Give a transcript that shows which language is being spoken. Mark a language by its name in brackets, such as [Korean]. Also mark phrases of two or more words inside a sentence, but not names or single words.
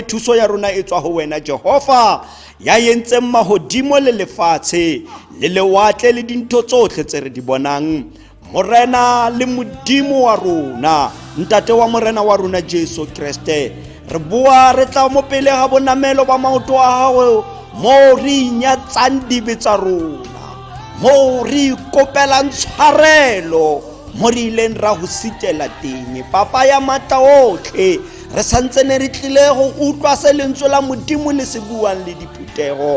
[Southern Sotho] Thuso ya rona e tswa ho wena Jehova ya yentseng mahodimo le lefatshe le lewatle le dintho tsotlhe tse re di bonang. [Tswana] Morena le modimo wa rona, ntate wa morena wa rona Jesu Kriste, re bua re tla mo pele ga bonamelo ba maoto a gago mo re nyatsang dibe tsa rona, mo re kopelang tshwarelo mo re ileng ra go sitela teng. Papa ya matla otlhe re santse ne re tlile go utlwa se lentswe la modimo le se buang le diphutego.